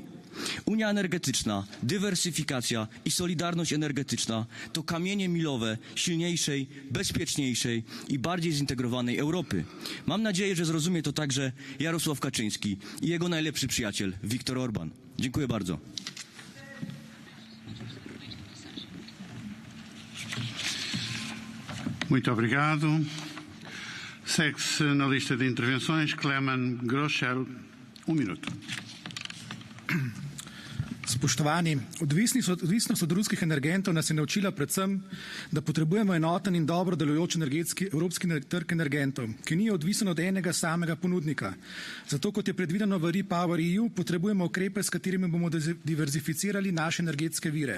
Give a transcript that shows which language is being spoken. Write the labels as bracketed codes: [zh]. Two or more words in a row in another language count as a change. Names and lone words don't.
[pl] Unia energetyczna, dywersyfikacja i solidarność energetyczna to kamienie milowe silniejszej, bezpieczniejszej i bardziej zintegrowanej Europy. Mam nadzieję, że zrozumie to także Jarosław Kaczyński i jego najlepszy przyjaciel Viktor Orban. Dziękuję bardzo. [pt] Muito obrigado. Segue-se na lista de intervenções Clemen Groschel. Minuto. [sl] Spoštovani, odvisnost od ruskih energentov nas je naučila predvsem, da potrebujemo enoten in dobro delujoč evropski trg energentov, ki ni odvisen od enega samega ponudnika. Zato, kot je predvideno v REPowerEU, potrebujemo ukrepe, s katerimi bomo diverzificirali naše energetske vire.